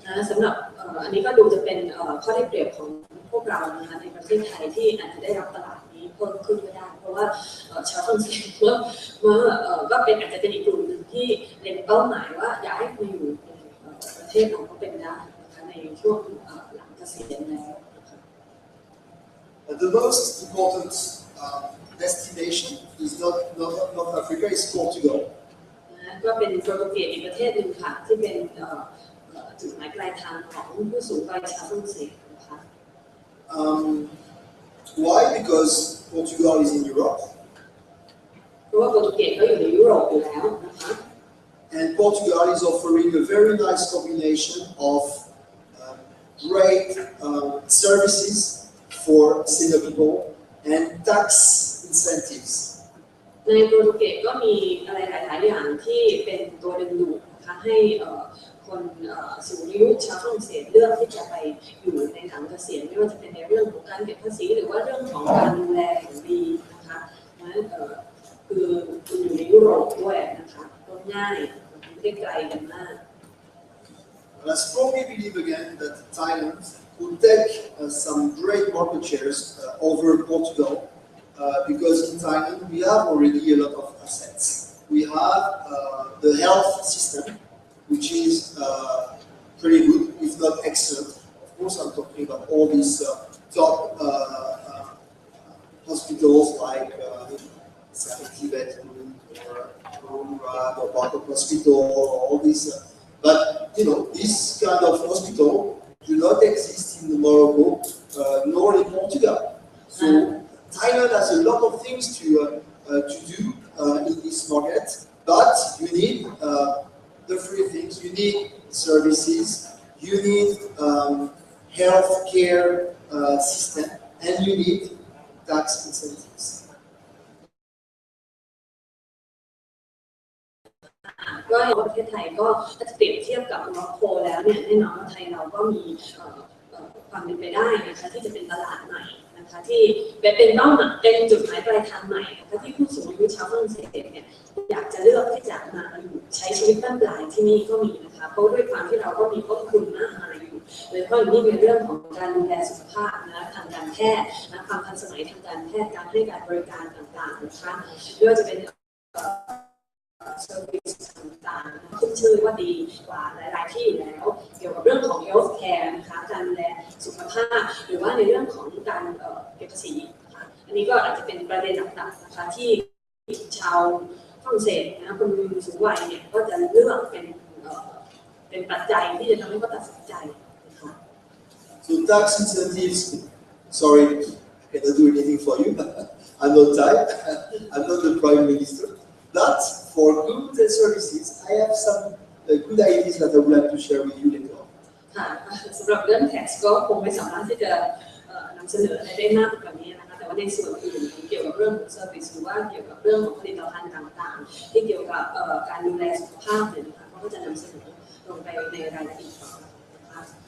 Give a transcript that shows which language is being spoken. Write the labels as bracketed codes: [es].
[th] สำหรับอันนี้ก็ดูจะเป็นข้อได้เปรียบของพวกเรานะคะในประเทศไทยที่อาจจะได้รับตลาดนี้เพิ่มขึ้นก็ได้เพราะว่าชาวฝรั่งเศสก็เป็นอาจจะเป็นอีกกลุ่มหนึ่งที่เล็งเป้าหมายว่าอยากให้มาอยู่ในประเทศเราก็เป็นได้นะคะในช่วงหลังเกษียณแล้ว [en] The most important destination is not North Africa, it's Portugal. [th] ก็เป็นโปรตุเกสอีกประเทศหนึ่งค่ะที่เป็นจุดหมายปลายทางของผู้สูงวัยชาวฝรั่งเศสนะคะ [en] Why? Because Portugal is in Europe. [th] เพราะว่าโปรตุเกสก็อยู่ในยุโรปอยู่แล้วนะคะ [en] And Portugal is offering a very nice combination of great services for senior people and tax incentives. [th] ในโปรตุเกสก็มีอะไรหลายๆอย่างที่เป็นตัวดึงดูดนะคะให้คนสูงอายุชาวฝรั่งเศสเลือกที่จะไปอยู่ในหลังเกษียณไม่ว่าจะเป็นในเรื่องของการเก็บภาษีหรือว่าเรื่องของการดูแลอย่างดีนะคะนั้นคือคุณอยู่ในยุโรปด้วยนะคะก็ง่ายไม่ได้ไกลกันมาก [en] I strongly believe again that Thailand could take some great market shares over Portugal because in Thailand we have already a lot of assets. We have the health system, which is pretty good, if not excellent. Of course, I'm talking about all these top hospitals like Tibet or Murad or Bangkok Hospital, or all these. But you know, this kind of hospital do not exist in Morocco nor in Portugal. So Thailand has a lot of things to do in this market, but you need the three things. You need services, you need health care system, and you need tax incentives. [th] ก็ประเทศไทยก็ถ้าจะเปรียบเทียบกับโมร็อกโกแล้วเนี่ยแน่นอนว่าไทยเราก็มีความเป็นไปได้นะคะที่จะเป็นตลาดใหม่นะคะ นะคะที่เป็นเป้าหมายเป็นจุดหมายปลายทางใหม่นะคะที่ผู้สูงอายุชาวฝรั่งเศสเนี่ยอยากจะเลือกที่จะมาอยู่ใช้ชีวิตบ้านปลายที่นี่ก็มีนะคะเพราะด้วยความที่เราก็มีต้นทุนมากมายอยู่โดยเฉพาะอย่างยิ่งในเรื่องของการดูแลสุขภาพนะทางการแพทย์นะความทันสมัยทางการแพทย์การให้การบริการต่างๆนะคะไม่ว่าจะเป็น เซอร์วิสต่างๆขึ้นชื่อว่าดีกว่าหลายๆที่แล้วเกี่ยวกับเรื่องของ health care นะคะการดูแลสุขภาพหรือว่าในเรื่องของการเก็บภาษีนะคะอันนี้ก็อาจจะเป็นประเด็นหลักๆนะคะที่ชาวฝรั่งเศสนะคนสูงวัยเนี่ยก็จะเลือกเป็นปัจจัยที่จะทำให้เขาตัดสินใจนะคะ [en] So tax incentives, sorry, I cannot do anything for you. I'm not Thai. I'm not the Prime Minister. But for goods and services, I have some good ideas that I would like to share with you later on. [th] ค่ะสำหรับเรื่อง tax ก็คงไม่สามารถที่จะนำเสนอได้มากกว่านี้นะคะแต่ว่าในส่วนอื่นเกี่ยวกับเรื่องของ service หรือว่าเกี่ยวกับเรื่องของผลิตภัณฑ์ต่างๆที่เกี่ยวกับการดูแลสุขภาพเนี่ยนะคะเขาก็จะนำเสนอลงไปในรายละเอียดนะคะ